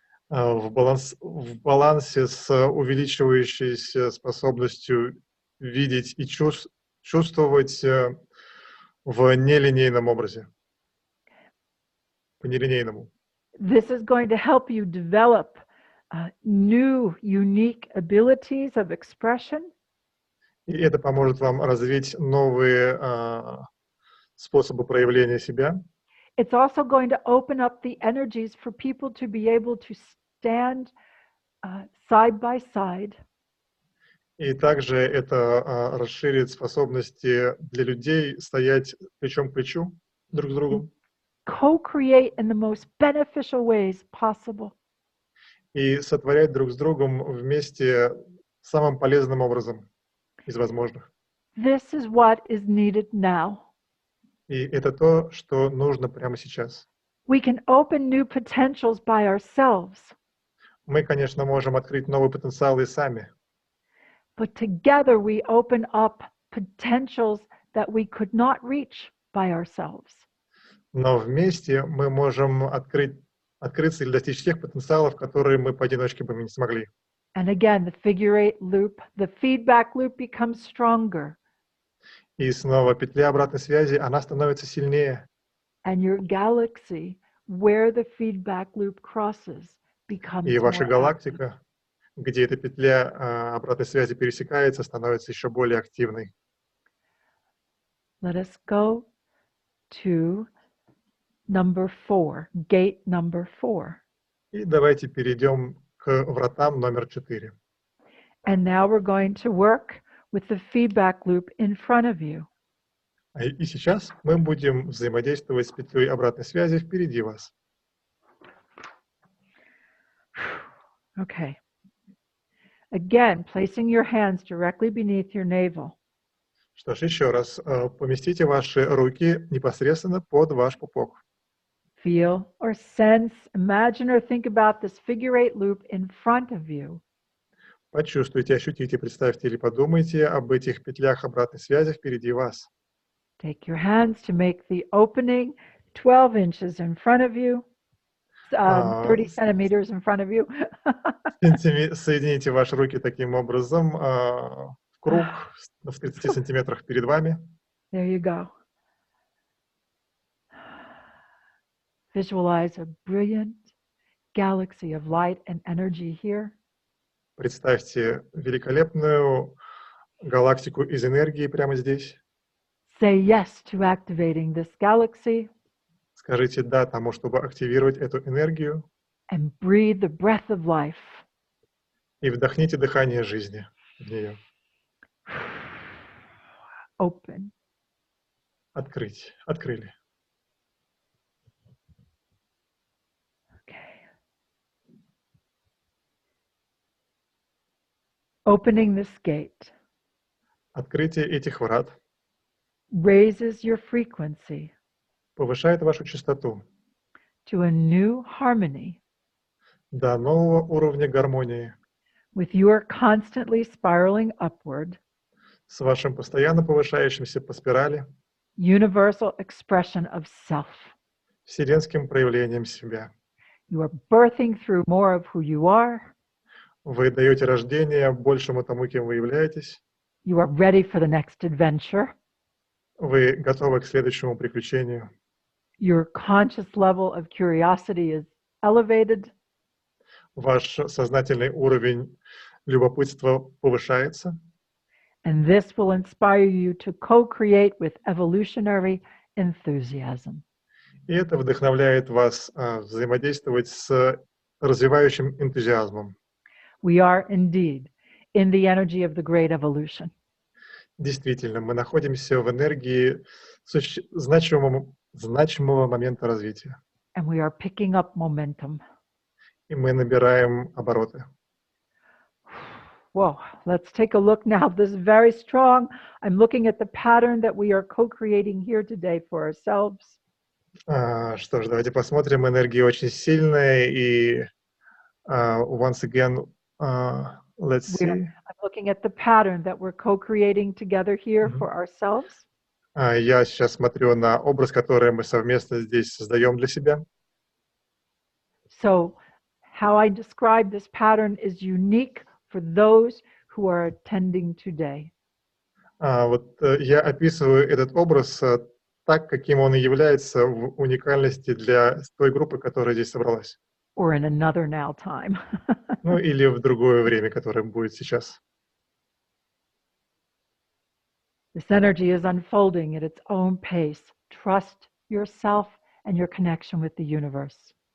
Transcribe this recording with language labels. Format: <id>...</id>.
<ru>В балансе с увеличивающейся способностью видеть и чувствовать в нелинейном образе, по нелинейному.</ru> <en>This is going to help you develop new, unique abilities of expression.</en> <ru>И это поможет вам развить новые способы проявления себя.</ru> <en>It's also going to open up the energies for people to be able to stand side by side.</en> <ru>И также это расширит способности для людей стоять плечом к плечу друг с другом.</ru> <en>Co-create in the most beneficial ways possible.</en> <ru>И сотворять друг с другом вместе самым полезным образом из возможных.</ru> <en>This is what is needed now.</en> <ru>И это то, что нужно прямо сейчас.</ru> <en>We can open new potentials by ourselves.</en> <ru>Мы, конечно, можем открыть новые потенциалы сами.</ru> <en>But together we open up potentials that we could not reach by ourselves.</en> <ru>Но вместе мы можем открыться или достичь тех потенциалов, которые мы поодиночке бы не смогли.</ru> <en>And again, the figure eight loop, the feedback loop becomes stronger.</en> <ru>И снова петля обратной связи, она становится сильнее.</ru> <en>And your galaxy, where the feedback loop crosses, becomes</en> <ru>И ваша</ru> <en>more active.</en> <ru>галактика, где эта петля обратной связи пересекается, становится еще более активной.</ru> <en>Let us go to number 4, gate number 4.</en> <ru>И давайте перейдем к вратам номер 4.</ru> <en>And now we're going to work with the feedback loop in front of you.</en> <ru>И сейчас мы будем взаимодействовать с петлей обратной связи впереди вас.</ru> <en>Okay. Again, placing your hands directly beneath your navel.</en> <ru>Что ж, еще раз, поместите ваши руки непосредственно под ваш пупок.</ru> <en>Feel or sense, imagine or think about this figure 8 loop in front of you.</en> <ru>Почувствуйте, ощутите, представьте или подумайте об этих петлях обратной связи впереди вас.</ru> <en>Take your hands to make the opening 12 inches in front of you, 30 centimeters in front of you.</en> <ru>Соедините ваши руки таким образом в круг в 30 сантиметрах перед вами.</ru> <en>There you go. Visualize a brilliant galaxy of light and energy here.</en> <ru>Представьте великолепную галактику из энергии прямо здесь.</ru> <en>Say yes to activating this galaxy.</en> <ru>Скажите «да» тому, чтобы активировать эту энергию.</ru> <en>And breathe the breath of life.</en> <ru>И вдохните дыхание жизни в нее.</ru> <en>Open.</en> <ru>Открыть. Открыли.</ru> <en>Okay. Opening this gate</en> <ru>Открытие этих врат</ru> <en>raises your frequency</en> <ru>повышает вашу частоту</ru> <en>to a new harmony</en> <ru>до нового уровня гармонии</ru> <en>with your constantly spiraling upward</en> <ru>с вашим постоянно повышающимся по спирали</ru> <en>universal expression of self.</en> <ru>вселенским проявлением себя.</ru> <en>You are birthing through more of who you are.</en> <ru>Вы даете рождение большему тому, кем вы являетесь.</ru> <en>You are ready for the next adventure.</en> <ru>Вы готовы к следующему приключению.</ru> <en>Your conscious level of curiosity is elevated.</en> <ru>Ваш сознательный уровень любопытства повышается.</ru> <en>And this will inspire you to co-create with evolutionary enthusiasm.</en> <ru>И это вдохновляет вас взаимодействовать с развивающим энтузиазмом.</ru> <en>We are indeed in the energy of the great evolution.</en> <ru>Действительно, мы находимся в энергии значимого момента развития.</ru> <en>And we are picking up momentum.</en> <ru>И мы набираем обороты.</ru> <en>Whoa, let's take a look now. This is very strong. I'm looking at the pattern that we are co-creating here today for ourselves.</en> <ru>Что ж, давайте посмотрим. Энергия очень сильная. И</ru> <en>once again, let's see. I'm looking at the pattern that we're co-creating together here for ourselves.</en> <ru>Я сейчас смотрю на образ, который мы совместно здесь создаем для себя.</ru> <en>So, how I describe this pattern is unique for those who are attending today.</en> <ru>Вот я описываю этот образ так, каким он и является в уникальности для той группы, которая здесь собралась.</ru> <en>Or in another now time.</en> <ru>Ну или в другое время, которое будет сейчас.</ru> <en>This energy is unfolding at its own pace. Trust yourself and your connection with the universe.</en>